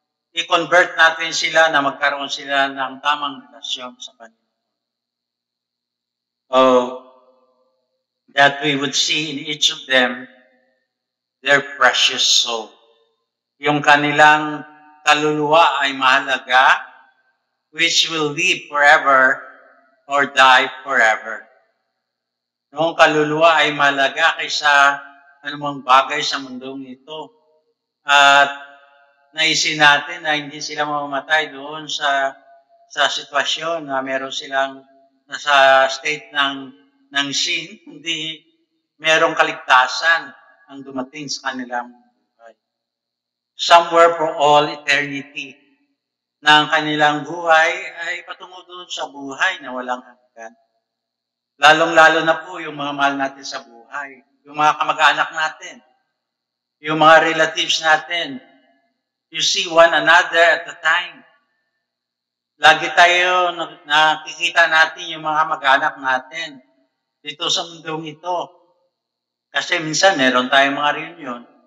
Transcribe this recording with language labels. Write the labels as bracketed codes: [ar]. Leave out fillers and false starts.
[tl] I-convert natin sila na magkaroon sila ng tamang relasyon sa Panginoon. [en] That we would see in each of them their precious soul. [tl] Yung kanilang kaluluwa ay mahalaga, [en] which will live forever or die forever. [tl] Yung kaluluwa ay mahalaga kaysa anumang bagay sa mundong ito. At naisin natin na hindi sila mamamatay doon sa sa sitwasyon na meron silang nasa state ng sin, hindi merong kaligtasan ang dumating sa kanilang buhay. [en] Somewhere for all eternity, [tl] na ang kanilang buhay ay patungo doon sa buhay na walang hanggan. Lalong-lalo na po yung mga mahal natin sa buhay, yung mga kamag-anak natin, yung mga relatives natin. [en] You see one another at a time. [tl] Lagi tayo nakikita natin yung mga mag-anak natin dito sa mundong ito. Kasi minsan meron tayong mga reunion.